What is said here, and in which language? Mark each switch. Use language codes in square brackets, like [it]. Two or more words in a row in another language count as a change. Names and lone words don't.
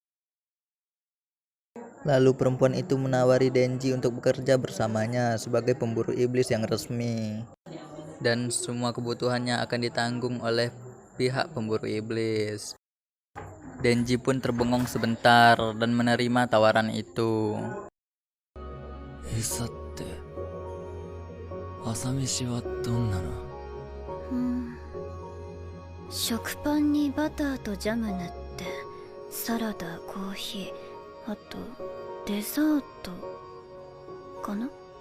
[id] Lalu perempuan itu menawari Denji untuk bekerja bersamanya sebagai pemburu iblis yang resmi. Dan semua kebutuhannya akan ditanggung oleh pihak pemburu iblis. Denji pun terbengong sebentar dan menerima tawaran itu. [ja] 餌って、朝飯はどんなの？食パンにバターとジャム塗ってサラダ、コーヒー、あとデザートかな。